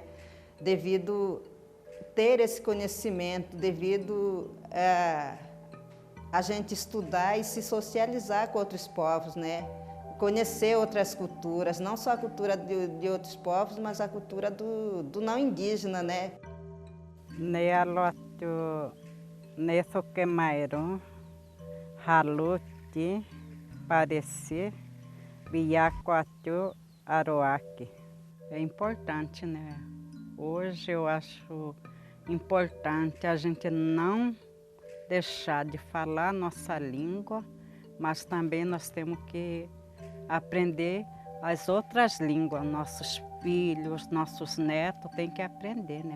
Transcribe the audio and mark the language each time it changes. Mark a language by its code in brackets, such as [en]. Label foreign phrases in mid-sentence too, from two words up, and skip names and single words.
[pt] Devido ter esse conhecimento, devido a gente estudar e se socializar com outros povos, né? Conhecer outras culturas, não só a cultura de outros povos, mas a cultura do não indígena, né? [pab] Nesso quemairo, halute, parecer, biacoatu, aroaque. [pt] É importante, né? Hoje eu acho importante a gente não deixar de falar nossa língua, mas também nós temos que aprender as outras línguas. Nossos filhos, nossos netos têm que aprender, né?